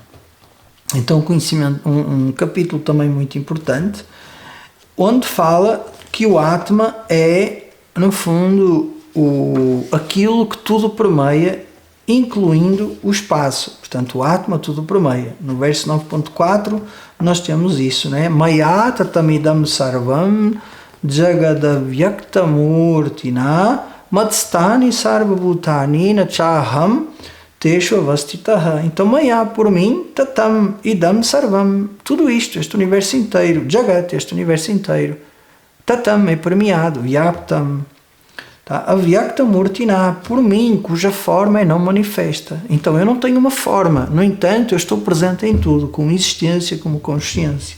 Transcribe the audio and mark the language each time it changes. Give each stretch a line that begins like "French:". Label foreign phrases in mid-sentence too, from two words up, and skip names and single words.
Portuguese: Então um capítulo também muito importante, onde fala que o Atma é, no fundo, aquilo que tudo permeia, incluindo o espaço. Portanto, o Atma tudo permeia. No verso 9.4 nós temos isso, né?
Sanskrit: Maya tatamidam sarvam jagadavyaktamurtina matstani sarvabhutani nachaham teshu avastitaha.
Portuguese: Então, Maya, por mim,
Sanskrit: tatam idam sarvam.
Portuguese: Tudo isto, este universo inteiro, Jagat, este universo inteiro. Tatam é permeado, Vyaktam. Tá? Avyaktamurtina, por mim, cuja forma é não manifesta. Então eu não tenho uma forma, no entanto eu estou presente em tudo, como existência, como consciência.